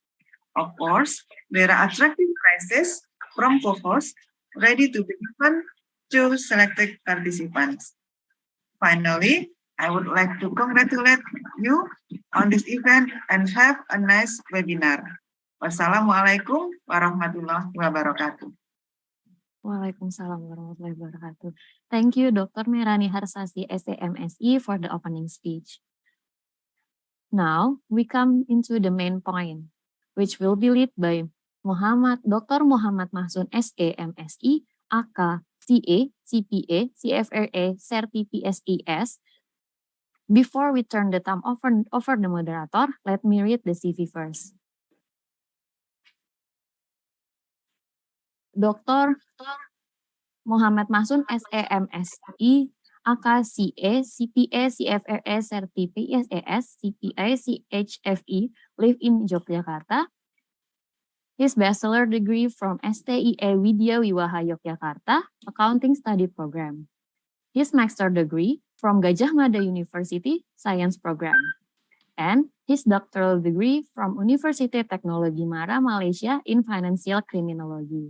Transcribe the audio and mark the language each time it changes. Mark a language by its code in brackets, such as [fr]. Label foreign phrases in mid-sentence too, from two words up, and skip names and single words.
[en] Of course, there are attractive prizes from co-hosts ready to be given to selected participants. Finally, I would like to congratulate you on this event and have a nice webinar. [ar] والسلام عليكم ورحمة الله وبركاته. وعليكم السلام ورحمة الله وبركاته. [en] Thank you, Dr. Merani Harsasi, M.Si, for the opening speech. Now, we come into the main point, which will be led by Dr. Muhammad Mahsun, S.A. M.Si, AK, CA, CPA, CFRA, Certi PSES. Before we turn the time over the moderator, let me read the CV first. Dr. Muhammad Mahsun, S.A.M.Si, AK.CA, CPA, CFRA, Certi PSES, CPA, CHFE, live in Yogyakarta. His bachelor degree from STIE Widya Wiwaha Yogyakarta, Accounting Study Program. His master degree from Gajah Mada University, Science Program. And his doctoral degree from Universitas Teknologi Mara, Malaysia in Financial Criminology.